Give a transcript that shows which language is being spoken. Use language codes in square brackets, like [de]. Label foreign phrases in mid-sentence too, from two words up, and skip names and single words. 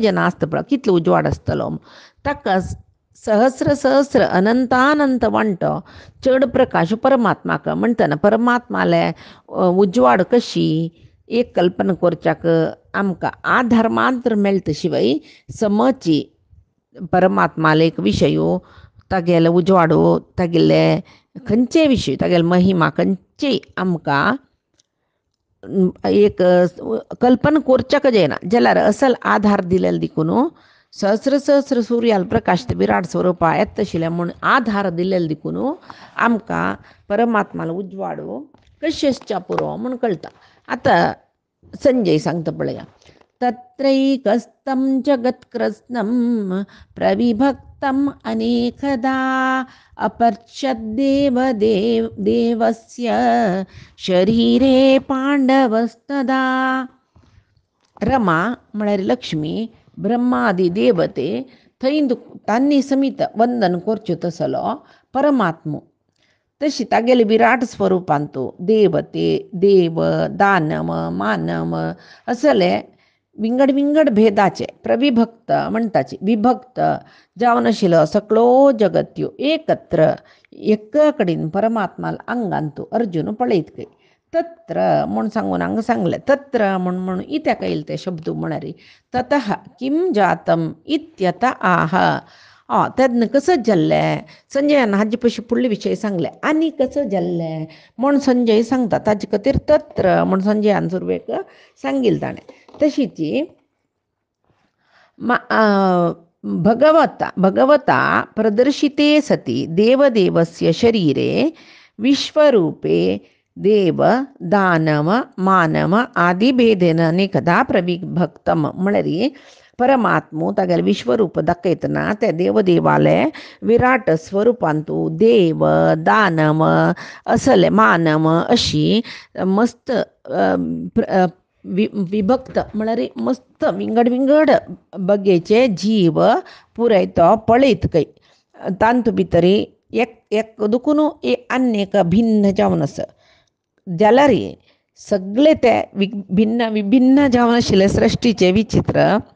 [kok] जेन्ना आसता पळय कितलो उजवाड आसतलो ताका सहस्र सहस्र अनंतानंत वांटो चड प्रकाश परमात्माक म्हणटना परमात्माले उजवाड कशी एक कल्पना करच्याक आमकां आधार मात्र मेळटा शिवाय समची परमात्माले एक विशयो तागेले उजवाडो तागेले खंयचेय विशय तागेले महिमा खंयचेय आमकां एक कल्पना करच्याक जायना जाल्यार असल आधार दिलेले देखून सहस्र सहस्र सूर्याल प्रकाश विराट स्वरुपा येत तशिल्ले म्हूण आधार दिलेले देखून आमकां परमात्मालो उजवाडो कशें आसच्या पुरो म्हूण कळटा आतां संजय सांगता पळया [sa] तत्रैकस्तं जगत्कृत्स्नं प्रविभक्तम् अनेकदा अपश्यद्देव देवस्य शरीरे पांडवस्तदा [kok] रमा म्हळ्यार लक्ष्मी ब्रह्मादी देवते थंय तांणी समीत वंदन करच्यो तसलो परमात्मो तशी तागेले विराट स्वरुपांतो देवते देव दानव मानव असले विंगड विंगड भेदाचे प्रविभक्त म्हणटाचे विभक्त जावन आशिल्लो सगळो जगत्यो एकत्र एका कडेन परमात्मा अंगांतू अर्जुन पळयत खंय तत्र म्हूण सांगून हांगा सांगलें तत्र म्हूण इत्याक येयले ते शब्द म्हळ्यार [sa] ततः किं जातम इत्यत आह [kok] तेन्ना कसं जाल्लें संजयान हाजे पयशे फुडले विशय सांगले आनी कसं जाल्लें म्हूण संजय सांगता ताजे खातीर तत्र म्हूण संजयान सुरवेक सांगिल्लें ताणें तशीच [sa] भगवता प्रदर्शिते सति देवदेवस्य शरीरे विश्वरूपे देव दानव मानव आदी भेदेन अनेकदा प्रविभक्तम [kok] म्हळ्यार परमात्मो तागेलें विश्वरूप दाखयतना त्या देवदेवाले विराट स्वरुपांतू देव दानव असले मानव अशी मस्त विभक्त म्हळ्यार मस्त विंगड विंगड बगेचे जीव पुराय तो पळयत खंय तांतू भितर एक दुखून आनीक भिन्न जावन आसा जाल्यार सगळे ते भिन्न विभिन्न जावन आशिल्ले सृश्टीचे विचित्र